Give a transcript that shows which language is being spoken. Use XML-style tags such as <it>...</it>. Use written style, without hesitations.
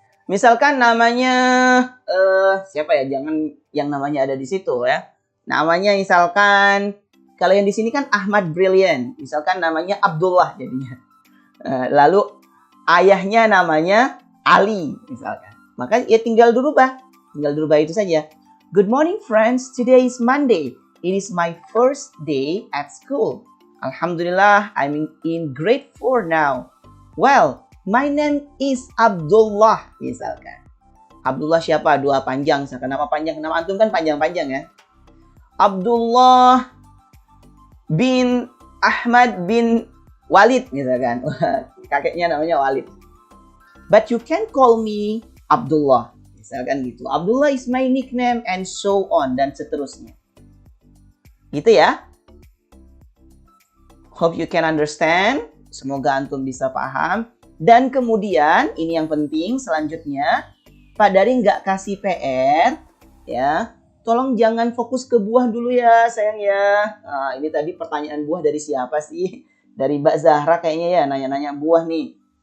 <id>Misalkan namanya siapa ya? Jangan yang namanya ada di situ ya. Namanya misalkan kalau yang di sini kan Ahmad Brilliant. Misalkan namanya Abdullah jadinya. Lalu ayahnya namanya Ali misalkan. Maka ya tinggal dirubah. Tinggal dirubah itu saja.</id> <en>Good morning friends. Today is Monday. It is my first day at school. Alhamdulillah, I'm in grade 4 now. Well, my name is</en> <id>Abdullah misalkan. Abdullah siapa? Dua panjang. Misalkan nama panjang. Nama antum kan panjang-panjang ya. Abdullah bin Ahmad bin Walid misalkan. Kakeknya namanya Walid.</id> <en>But you can call me Abdullah.</en> <id>Misalkan gitu.</id> <en>Abdullah is my nickname and so on.</en> <id>Dan seterusnya. Gitu ya.</id> <en>Hope you can understand.</en> <id>Semoga antum bisa paham. Dan kemudian, ini yang penting selanjutnya. Pak Dari nggak kasih PR. Ya. Tolong jangan fokus ke buah dulu ya sayang ya. Nah, ini tadi pertanyaan buah dari siapa sih? Dari Mbak Zahra kayaknya ya. Nanya-nanya buah nih.</id>